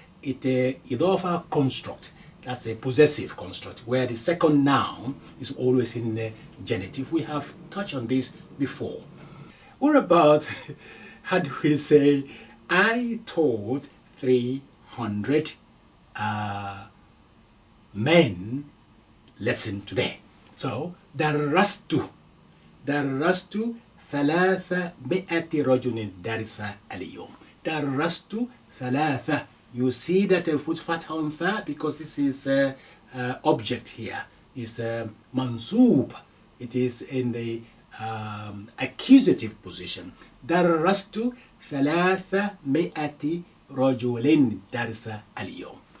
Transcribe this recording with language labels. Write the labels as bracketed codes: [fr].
[en] It's a idafa construct. That's a possessive construct, where the second noun is always in the genitive. We have touched on this before. What about, how do we say, I taught 300 men lesson today. [ar] So درست 300 رجل درس اليوم. درست 3. [en] You see that I put fatha on tha because this is object here. It's mansub. It is in the accusative position. [ar] درست 300 رجل درس اليوم.